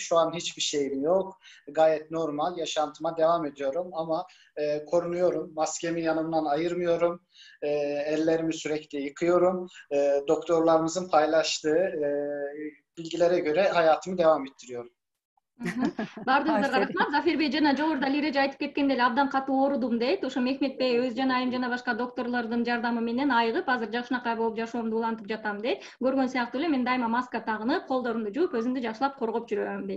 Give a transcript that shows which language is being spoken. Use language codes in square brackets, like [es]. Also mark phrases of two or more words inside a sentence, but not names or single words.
[tr] Şu an hiçbir şeyim yok. Gayet normal yaşantıma devam ediyorum ama korunuyorum. Maskemi yanımdan ayırmıyorum. Ellerimi sürekli yıkıyorum. Doktorlarımızın paylaştığı bilgilere göre hayatımı devam ettiriyorum. [ky] Бардыңыздарга рахмат. Зафер Бей жана жогоруда Лиреже айтып кеткендей эле абдан катуу оорудум дейт. Ошо Мехмет Бей, Özcan айым жана башка докторлордун жардамы менен айыгып, азыр жакшынакай болуп жашоомду улантып жатам дейт. Көргөн сыяктуу эле мен дайыма маска тагынып, колдорумду жууп, өзүмдү жакшылап коргоп жүрөм дейт.